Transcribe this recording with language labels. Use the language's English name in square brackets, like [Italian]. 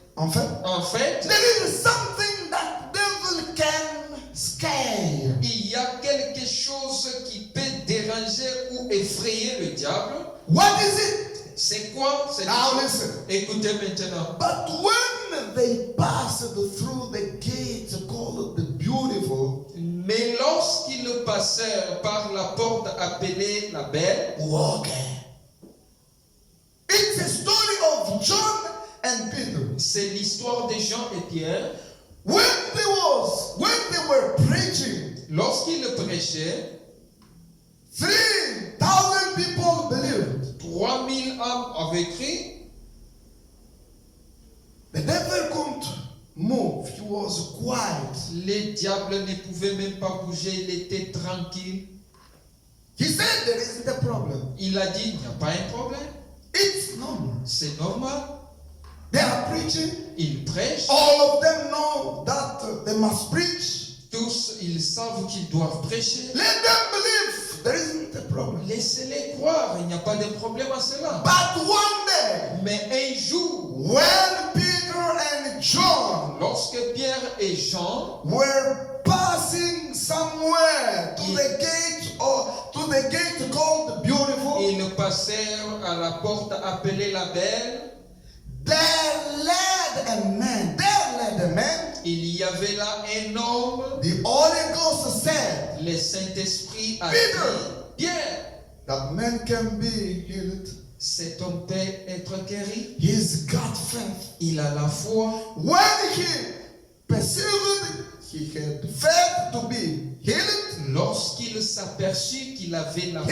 [French] en fait, [English] there is something that devil can scare. [French] il y a quelque chose qui peut déranger ou effrayer le diable. [English] What is it? [French] C'est quoi? C'est [English] Now listen. [French] Écoutez maintenant. [English] But when they passed through the gate called the beautiful, [French] Mais lorsqu'ils passèrent par la porte appelée la belle, [English] walking. It's a story of John and Peter. [French] c'est l'histoire de Jean et Pierre. [English] When they were preaching, [French] Lorsqu'ils prêchaient, [English] 3,000 people believed. [French] 3000 âmes avaient cru. [English] The devil couldn't move. He was quiet. [French] Les diables ne pouvaient même pas bouger, il était tranquille. [English] He said there isn't a problem. [French] Il a dit, il n'y a pas un problème. [English] It's normal. [French] C'est normal. [English] They are preaching. [French] Ils prêchent. [English] All of them know that they must preach. [French] Tous, ils savent qu'ils doivent prêcher. [English] Let them believe. There isn't a problem. [French] Laissez-les croire, il n'y a pas de problème à cela. [English] But one day, [French] Mais un jour, [English] when Peter and John [French] lorsque Pierre et Jean [English] were passing somewhere to the gate called the beautiful, [French] ils passèrent à la porte appelée la belle, [English] there led a man. [French] il y avait là un homme. [English] The Holy Ghost said [French] Le Saint-Esprit a [English] Peter. [French] dit, Pierre, [English] that man can be healed. [French] cet homme peut être guéri. [English] He's got faith. [French] Il a la foi. [English] When he perceived he had faith to be healed, [French] Lorsqu'il s'aperçut qu'il avait la foi